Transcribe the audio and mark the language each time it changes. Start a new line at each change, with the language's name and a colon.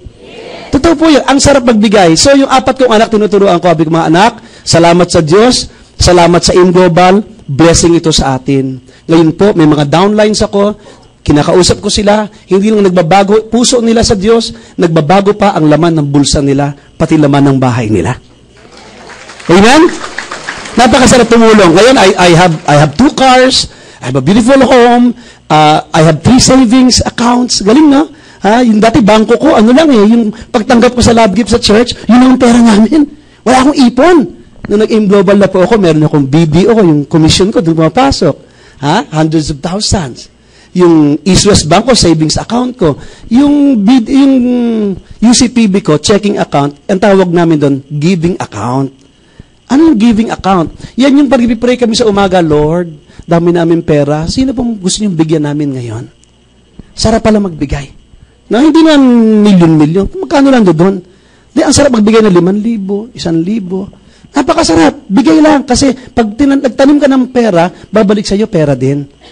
Filipino: Yes. Totoo po yun. Ang sarap magbigay. So, yung 4 kong anak, tinuturuan ko, sabi ko, mga anak, salamat sa Diyos, salamat sa InGlobal, blessing ito sa atin. Ngayon po, may mga downlines ako, kinakausap ko sila, hindi lang nagbabago puso nila sa Diyos, nagbabago pa ang laman ng bulsa nila, pati laman ng bahay nila. Amen? Napakasarap tumulong.
English: Ngayon, I have 2 cars, I have a beautiful home, I have 3 savings accounts.
Filipino: Galing, no? Yung dati bangko ko, ano lang eh, yung pagtanggap ko sa love gift sa church, yun ang pera namin. Wala akong ipon. Nung nag-global na po ako, meron akong BDO, yung commission ko, doon pumapasok.
English: Hundreds of thousands.
Filipino: Yung East West Bank ko, savings account ko. Yung UCPB ko, checking account, ang tawag namin doon, giving account. Ano yung giving account? Yan yung pag-pray kami sa umaga, Lord, dami namin pera. Sino pong gusto niyong bigyan namin ngayon? Sarap pala magbigay. No, hindi na milyon-milyon. Magkano lang doon? Ang sarap magbigay ng 5,000, 1,000. Napakasarap. Bigay lang. Kasi pag nagtanim ka ng pera, babalik sa iyo pera din.